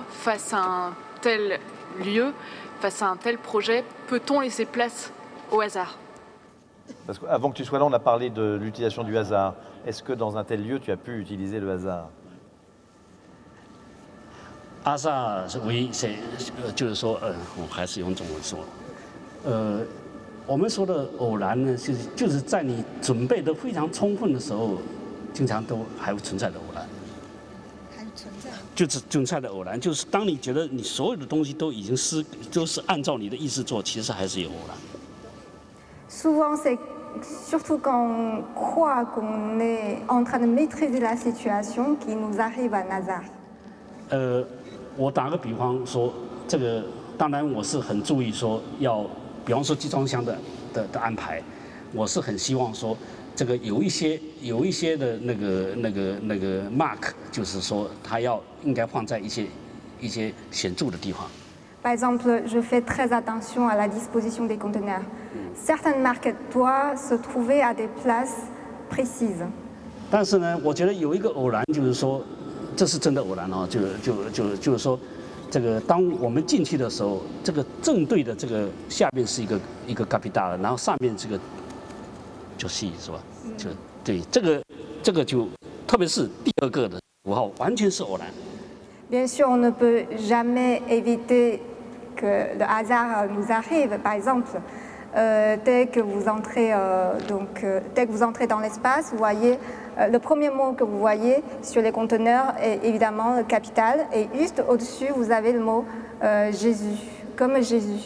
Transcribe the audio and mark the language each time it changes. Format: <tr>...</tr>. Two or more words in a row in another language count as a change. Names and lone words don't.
<fr>Face à un tel lieu, face à un tel projet, peut-on laisser place au hasard? Parce qu'avant que tu sois là, on a parlé de l'utilisation du hasard. Est-ce que dans un tel lieu, tu as pu utiliser le hasard? hasard, oui,</fr> <zh>就是说，我还是用中文说，我们说的偶然呢，就是在你准备的非常充分的时候，经常都还会存在的偶然。还存在。就是存在的偶然，就是当你觉得你所有的东西都已经都是按照你的意思做，其实还是有偶然。</zh> <fr>Souvent, c'est surtout quand on croit qu'on est en train de maîtriser la situation qui nous arrive un hasard.</fr> <zh>我打个比方说，这个当然我是很注意说要，比方说集装箱的安排，我是很希望说这个有一些的那个 mark， 就是说它应该放在一些显著的地方。</zh> <fr>Par exemple, je fais très attention à la disposition des conteneurs. Certaines marques doivent se trouver à des places précises.</fr> <zh>但是呢，我觉得有一个偶然，就是说，这是真的偶然哦，就是说， 这个当我们进去的时候，这个正对的这个下面是一个 capital， 然后上面这个就 C 是吧？就对，这个就特别是第二个的符号，完全是偶然。</zh> <fr>Bien sûr, on ne peut jamais éviter que le hasard nous arrive. Par exemple, dès que vous entrez dans l'espace, vous voyez le premier mot que vous voyez sur les conteneurs est évidemment le capital, et juste au-dessus vous avez le mot Jésus, comme Jésus.</fr>